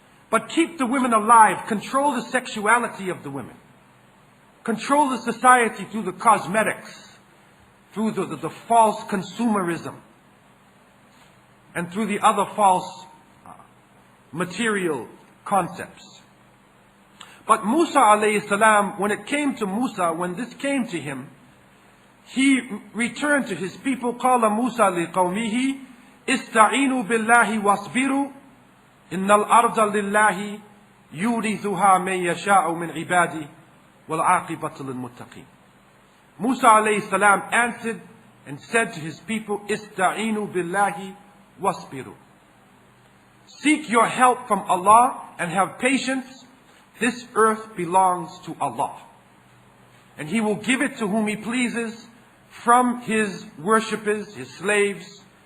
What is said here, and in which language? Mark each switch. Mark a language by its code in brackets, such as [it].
[en] But keep the women alive, control the sexuality of the women, control the society through the cosmetics, through the false consumerism, and through the other false material concepts. But Musa alayhi salam, when this came to him, he returned to his people. [ar] قال موسى لقومه استعينوا بالله واصبروا إن الأرض لله يورثها من يشاء من عباده والعاقبة للمتقين. [en] Musa alayhi salam answered and said to his people, [ar] استعينوا بالله واصبروا. [en] Seek your help from Allah and have patience. This earth belongs to Allah, and He will give it to whom He pleases from His worshippers, His slaves.